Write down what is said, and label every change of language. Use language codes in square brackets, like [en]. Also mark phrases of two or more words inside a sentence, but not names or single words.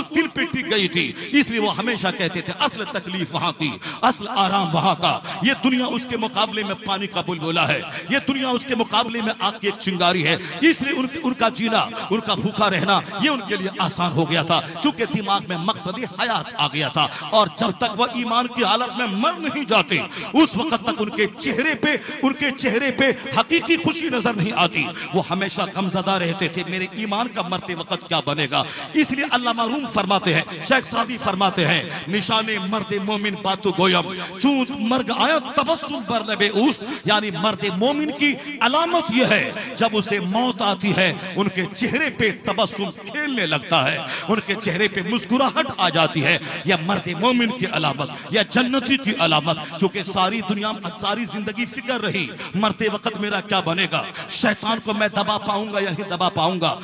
[ur] دن پہ ٹک گئی تھی، اس لیے وہ ہمیشہ کہتے تھے اصل تکلیف وہاں کی، اصل آرام وہاں کا، یہ دنیا اس کے مقابلے میں پانی کا بلبلا ہے، یہ دنیا اس کے مقابلے میں آگ کی ایک چنگاری ہے، اس لیے ان کا جینا، ان کا بھوکا رہنا یہ ان کے لیے آسان ہو گیا تھا، چونکہ دماغ میں مقصد حیات آ گیا تھا، اور جب تک وہ ایمان کی حالت میں مر نہیں جاتے اس وقت تک ان کے چہرے پہ حقیقی خوشی نظر نہیں آتی، وہ ہمیشہ غمزدہ رہتے تھے، میرے ایمان کا مرتبہ مرتے وقت کیا بنے گا. اس لیے علامہ روم فرماتے ہیں, شیخ سعدی فرماتے ہیں, [fa] نشان مرد مومن باتو گویم چون مرگ آیا تبسم بر لب اوست, [ur] یعنی مرد مومن کی علامت یہ ہے جب اسے موت آتی ہے ان کے چہرے پہ تبسم کھیلنے لگتا ہے, ان کے چہرے پہ مسکراہٹ آ جاتی ہے. یہ مرد مومن کی علامت, یا جنتی کی علامت. چونکہ ساری دنیا میں ساری زندگی فکر رہی مرتے وقت میرا کیا بنے گا, شیطان کو میں دبا پاؤں گا یا نہیں دبا پاؤں گا.